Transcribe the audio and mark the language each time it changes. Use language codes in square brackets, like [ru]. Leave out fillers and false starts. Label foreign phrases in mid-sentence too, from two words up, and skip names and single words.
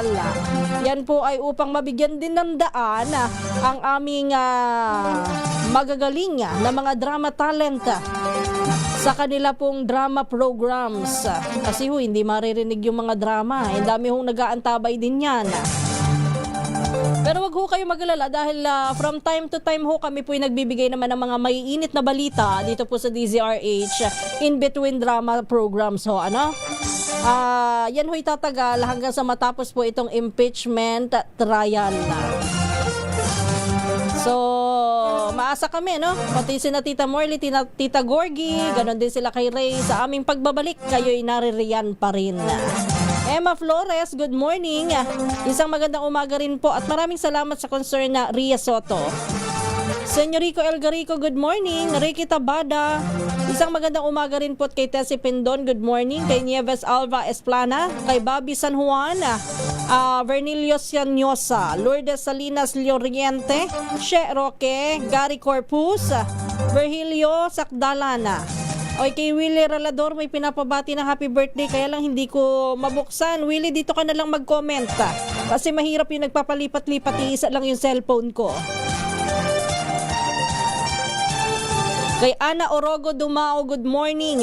[tl] Yan po ay upang mabigyan din ng daan ang aming magagaling na mga drama talent sa kanila pong drama programs. Kasi hindi maririnig yung mga drama. Ang dami hong nag-aantabay din yan. Pero wag ho kayo mag-alala dahil [en] from time to time [tl] ho kami po ay nagbibigay naman ng mga maiinit na balita dito po sa DZRH [en] in between drama programs [tl] ho. Yan ho'y tatagal hanggang sa matapos po itong impeachment trial. So, Umaasa kami, no? Pati sina Tita Morley, Tita Gorgie, ganon din sila kay Ray. Sa aming pagbabalik, kayo'y naririyan pa rin. Emma Flores, [en] good morning. [tl] Isang magandang umaga rin po at maraming salamat sa concern na Ria Soto. [en] Señorico Elgarico, good morning. [tl] Ricky Tabada, isang magandang umaga rin po kay Tessie Pindon, [en] good morning. [tl] Kay Nieves Alva Esplana, kay Bobby San Juan, Vernilio Sianyosa, Lourdes Salinas Lloriente, She Roque, Gary Corpus, Virgilio Sakdalana. O kay Willie Ralador, may pinapabati na [en] happy birthday, [tl] kaya lang hindi ko mabuksan. Willie, dito ka na lang mag-comment. Kasi mahirap yung nagpapalipat-lipat, iisa lang yung cellphone ko. Kay Ana Orogo Dumao, [en] good morning.